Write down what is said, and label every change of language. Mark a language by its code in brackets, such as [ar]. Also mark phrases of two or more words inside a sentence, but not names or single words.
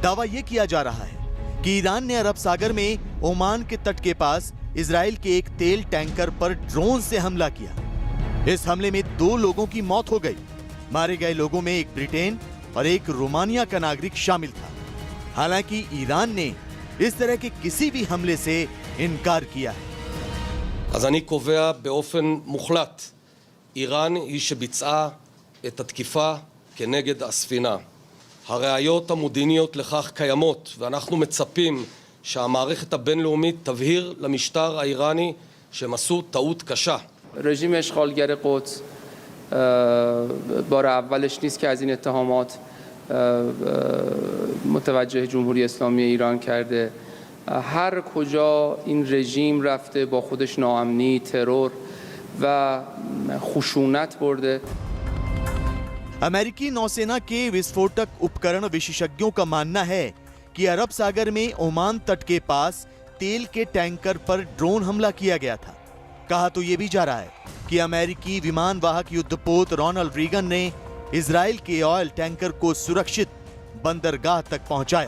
[hi] दावा यह किया जा रहा है कि ईरान ने अरब सागर में ओमान के तट के पास इजराइल के एक तेल टैंकर पर ड्रोन से हमला किया। इस हमले में 2 लोगों की मौत हो गई। मारे गए लोगों में एक ब्रिटेन और एक रोमानिया का नागरिक शामिल था। हालांकि ईरान ने इस तरह के किसी भी हमले से इनकार किया है। [he] אז אני קובע באופן מוחלט, איראן היא שביצעה את התקיפה כנגד הספינה. הראיות המודיעיניות לכך קיימות, ואנחנו מצפים שהמערכת הבינלאומית תבהיר למשטר האיראני שהם עשו טעות קשה. [fa] رژیم اشغالگر قدس بار اولش نیست که از این اتهامات متوجه جمهوری اسلامی ایران کرده. هر کجا این رژیم رفته با خودش ناامنی، ترور و خشونت برده. [hi] अमेरिकी नौसेना के विस्फोटक उपकरण विशेषज्ञों का मानना है कि अरब सागर में ओमान तट के पास तेल के टैंकर पर ड्रोन हमला किया गया था। कहा तो यह भी जा रहा है कि अमेरिकी विमान वाहक युद्धपोत रोनाल्ड रीगन ने इजराइल के [en] oil tanker [hi] को सुरक्षित बंदरगाह तक पहुंचाया।